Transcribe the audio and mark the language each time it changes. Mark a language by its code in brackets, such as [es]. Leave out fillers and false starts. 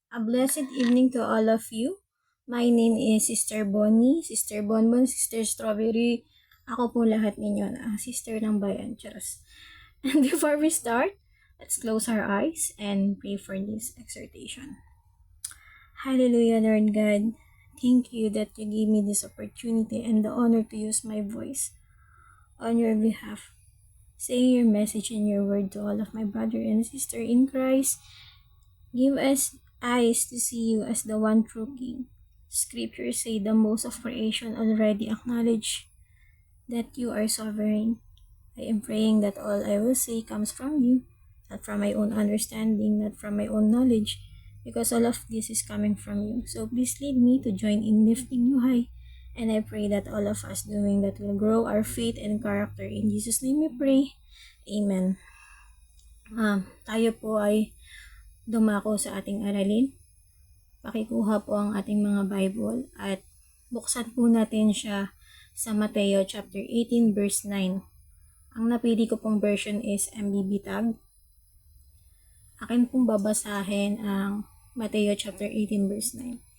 [en] A blessed evening to all of you. My name is Sister Bonnie, Sister Bonbon, Sister Strawberry. [tl] Ako po lahat ninyo na sister ng bayan. Charos. [en] And before we start, let's close our eyes and pray for this exhortation. Hallelujah, Lord God. Thank you that you gave me this opportunity and the honor to use my voice on your behalf, saying your message and your word to all of my brother and sister in Christ. Give us eyes to see you as the one true King. Scriptures say the most of creation already acknowledge that you are sovereign. I am praying that all I will say comes from you, not from my own understanding, not from my own knowledge, because all of this is coming from you. So please lead me to join in lifting you high. And I pray that all of us doing that will grow our faith and character. In Jesus' name we pray. Amen. [tl] Tayo po ay dumako sa ating aralin. Pakikuha po ang ating mga Bible at buksan po natin siya sa Mateo chapter 18 verse 9. Ang napili ko pong version is MBB tag. Akin pong babasahin ang Mateo chapter 18 verse 9.